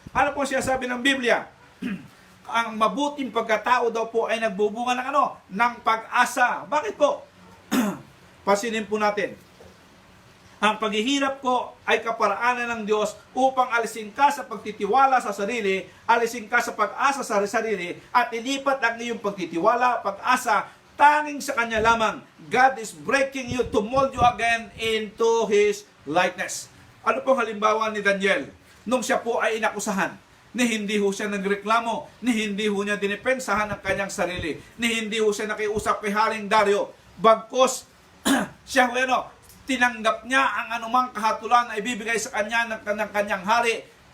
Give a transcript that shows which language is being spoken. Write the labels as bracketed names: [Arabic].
[Filipino] Ano po siya sabi ng Biblia? Ang mabuting pagkatao daw po ay nagbubunga ng ng pag-asa. Bakit po? Pasinin po natin. Ang paghihirap ko ay kaparaanan ng Diyos upang alisin ka sa pagtitiwala sa sarili, alisin ka sa pag-asa sa sarili, at ilipat ang iyong pagtitiwala, pag-asa, tanging sa Kanya lamang. [English] God is breaking you to mold you again into His likeness. [Filipino] Ano pong halimbawa ni Daniel? Nung siya po ay inakusahan, ni hindi ho siya nagreklamo, ni hindi ho niya dinipensahan ang kanyang sarili, ni hindi ho siya nakiusap kay Haring Dario, bagkos siya tinanggap niya ang anumang kahatulan na ibibigay sa kanya ng kanyang hari.